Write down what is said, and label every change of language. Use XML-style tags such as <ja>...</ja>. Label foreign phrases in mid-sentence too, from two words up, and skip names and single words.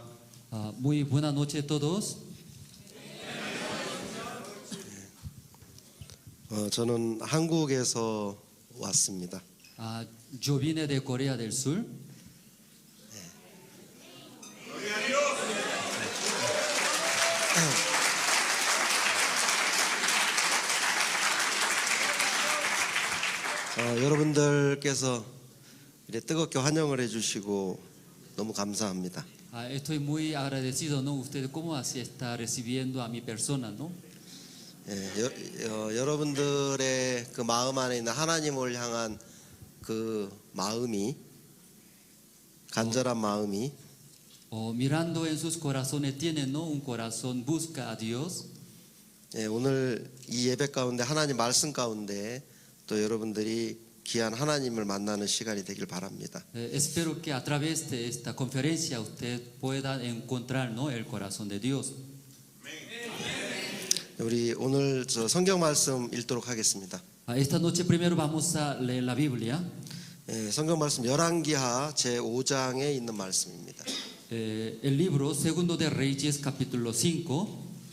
<es>Muy buenas noches a todos.</es> <ko>저는 한국에서 왔습니다.</ko> <es>Yo vine de Corea del Sur.</es> <ko>여러분들께서 이렇게 뜨겁게 환영을 해주시고 너무 감사합니다.</ko> <es>Estoy muy agradecido, ¿no? Ustedes cómo así está recibiendo a mi persona, ¿no?</es> <ko>여러분들의 그 마음 안에 있는 하나님을 향한 그 마음이 간절한 마음이</ko> <es>Mirando en sus corazones tienen, ¿no? Un corazón busca a Dios.</es> <ko>오늘 이 예배 가운데 하나님 말씀 가운데 또 여러분들이 귀한 하나님을 만나는 시간이 되길 바랍니다.</ko> <es>Espero que a través de esta conferencia usted pueda encontrar, ¿no? El corazón de Dios.</es> <ko>우리 오늘 성경 말씀 읽도록 하겠습니다.</ko> <es>Esta noche primero vamos a leer la Biblia.</es> <ko>성경 말씀 열왕기하 제 5장에 있는 말씀입니다.</ko> <es>El libro Segundo de Reyes capítulo 5.</es>